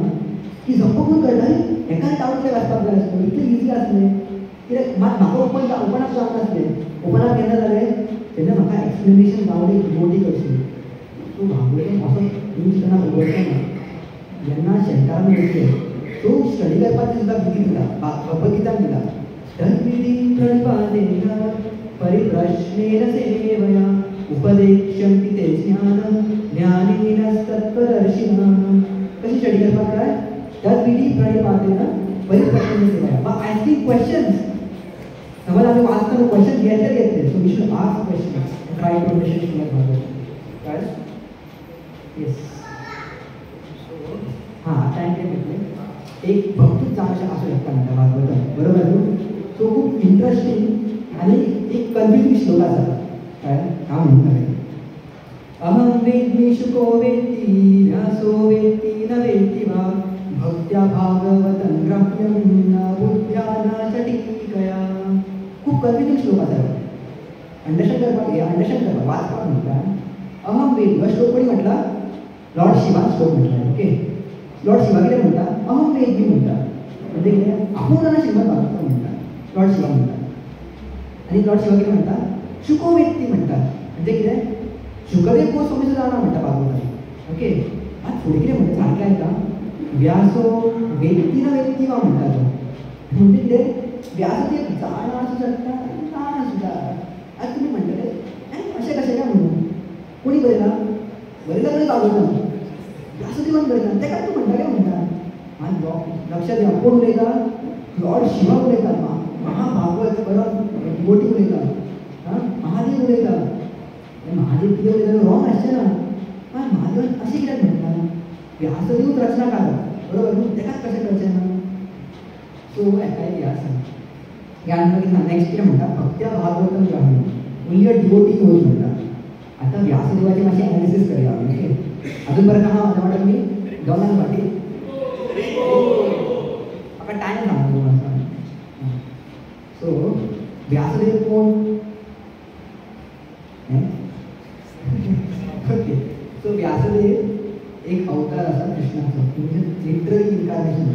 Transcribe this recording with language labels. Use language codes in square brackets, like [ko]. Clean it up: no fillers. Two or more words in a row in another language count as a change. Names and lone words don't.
[kok] की झप्प करून कळटाली एकाच डावट कितें वाचपाक जाय आसलें इतलें इजी आसलें कित्याक मात म्हाका ओपनाक जावंक नासलें ओपनाक केन्ना जालें तेन्ना म्हाका एक्सप्लेनेशन गावली डिवोटी कडसून सो भागवतम असो तुमी चिंतना उगडटा ना जेन्ना शेतान वयतले सो स्टडी करपाची सुद्दां भुरगीं दिता भगवद्गीतान दिता [sa] तद्विधी प्रणिपातेन परिप्रश्नेन सेवया उपदेक्ष्यन्ति ते ज्ञानं ज्ञानिनस्तत्त्वदर्शिनः [kok] कशी स्टडी करपाक जाय [sa] तद्विधी प्रणिपातेन परिप्रश्नेन सेवया [en] by asking questions [kok] समज आमी वाचतना क्वेश्चन घेतले [en] so we should ask questions try to understand [kok] श्रीमद भागवत कळ्ळें येस हां आता म्हटलें एक भक्तूच जावं असू शकता म्हणटा भागवतम बरोबर न्हू सो खूब इंट्रस्टींग आनी एक कन्फ्युजींग श्लोक आसा कळ्ळें हांव म्हणटा [sa] अहं वेद्मि शुको वेत्ति व्यासो वेत्ति न वेत्ति वा भक्त्या भागवतं ग्राह्यं न बुद्ध्या न च टीकया [kok] खूब कन्फ्युजींग श्लोक आसा अंडरस्टँड करपाक वाचपाक म्हणटा [sa] अहं वेद [kok] हो श्लोक कोणी म्हटला लॉर्ड शिवान श्लोक म्हटला ओके लॉर्ड शिवा कितें म्हणटा [sa] अहं वेद्मि [kok] म्हणटा म्हणजे कितें आपूण जाणा श्रीमद भागवतम म्हणटा लॉर्ड शिवा म्हणटा आनी लॉर्ड शिवा कितें म्हणटा [sa] शुको वेत्ति [kok] म्हणटा म्हणजे कितें शुकदेव गोस्वामी जाणा म्हणटा भागवतम ओके आतां फुडें कितें म्हणटा सारकें आयका व्यासो [sa] वेत्ति न वेत्ति वा [kok] म्हणटा तो म्हणजे कितें व्यास ते जाणा आसूं शकता ना सुद्दां आतां तुमी म्हणटले अशें कशें काय म्हणून कोणी बरयला खंय भागवतम व्यासदेवान बरयता तेका तूं म्हणटा काय म्हणटा आनी लक्षात घ्या कोण उलयता लॉर्ड शिवा उलयता महाभागवत परत डिवोटी उलयता महादेव उलयता महादेव कितें उलयता रॉंग आसचें ना महादेवान अशें कित्याक म्हणटा व्यासदेव रचनाकार बरोबर न्हू तेकाच कशें करचें ना सो हेका एक आसा ह्या नेक्स्ट कितें म्हणटा [sa] भक्त्या भागवतम ग्रहण [en] only a devotee knows [kok] म्हणटा आतां व्यासदेवाची मातशी एनालिसीस करया ओके [mr] अजून बरं का माझ्या वाटत मी [kok] दोनांक फाटी म्हाका टायम सांगू सो व्यासदेव कोण ओके सो व्यासदेव एक अवतार आसा कृष्णाचो म्हणजे [en] literally incarnation